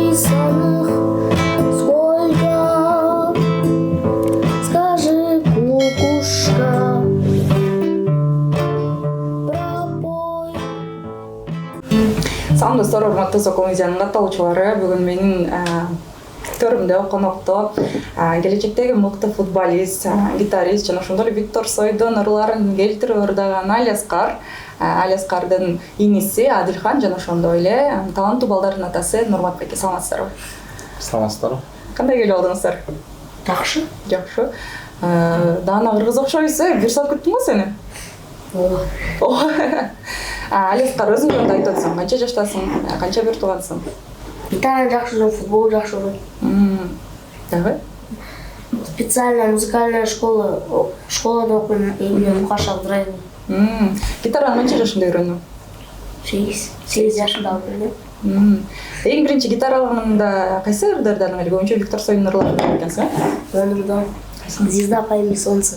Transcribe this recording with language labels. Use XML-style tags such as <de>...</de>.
<ru>Написанных сколько, скажи, кукушка. Пропой.</ru> <ky>Салам достор, урматтуу Сокомедиянын катталуучулары, бүгүн менин төрүмдө конокто келечектеги мыкты футболист, гитарист жана ошондой эле Виктор Цойдун ырларын келтирип ырдаган Али Аскар, Али Аскардын иниси Адилхан жана ошондой эле таланттуу балдардын атасы Нурматбек. Саламатсыздарбы? Саламатсыздарбы? Кандай келип алдыңыздар? Жакшы. Жакшы. Даана кыргыз окшойсуң, бир саат күттүм го сени. Ооба. Али Аскар, өзүң жөнүндө айтып атсаң, канча жаштасың, канча бир туугансың? Гитара жакшы жүрөм, футбол жакшы көрөм. Дагы?</ky> <ru>Специальная музыкальная школа,</ru> <ky>школада окуйм,</ky> <ru>имени Мукаш Абдраев.</ru> <ky>Гитараны канча жашында үйрөндүң? 8 жашында үйрөндүм. Эң биринчи гитара алганыңда кайсы ырдарды алгаң эле? Көбүнчө Виктор Цойдун ырларын айтып экенсиң, э? Ömrümden</ky> <ru>звезда по имени Солнце.</ru>